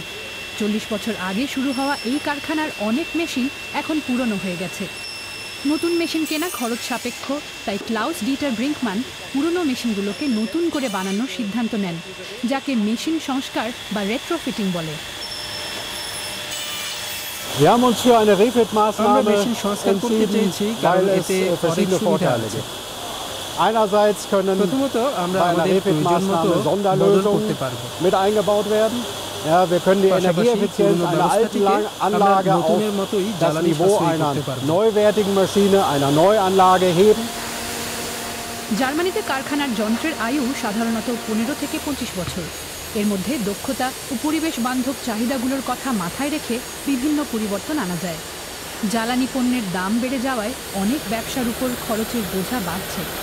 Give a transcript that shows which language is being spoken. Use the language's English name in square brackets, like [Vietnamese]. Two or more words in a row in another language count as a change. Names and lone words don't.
[Bangla] 40 বছর আগে শুরু হওয়া এই কারখানার অনেক মেশিন এখন পুরনো হয়ে গেছে। নতুন মেশিন কেনা খরচ সাপেক্ষ, তাই ক্লাউস ডিটার ব্রিঙ্কমান পুরনো মেশিনগুলোকে নতুন করে বানানোর সিদ্ধান্ত নেন, যাকে মেশিন সংস্কার বা রেট্রোফিটিং বলে। [German] Wir haben uns für eine Refit-Maßnahme entschieden, weil es verschiedene Vorteile gibt. Einerseits können bei einer Refit-Maßnahme Sonderlösungen mit eingebaut werden. Ja, wir können die Energieeffizienz einer alten Anlage auf das Niveau einer neuwertigen Maschine, einer Neuanlage heben. [Bangla] জার্মানিতে কারখানার যন্ত্রের আয়ু সাধারণত 15 থেকে 25 বছর। এর মধ্যে দক্ষতা ও পরিবেশ বান্ধব চাহিদাগুলোর কথা মাথায় রেখে বিভিন্ন পরিবর্তন আনা যায়। জ্বালানি পণ্যের দাম বেড়ে যাওয়ায় অনেক ব্যবসার উপর খরচের বোঝা বাড়ছে।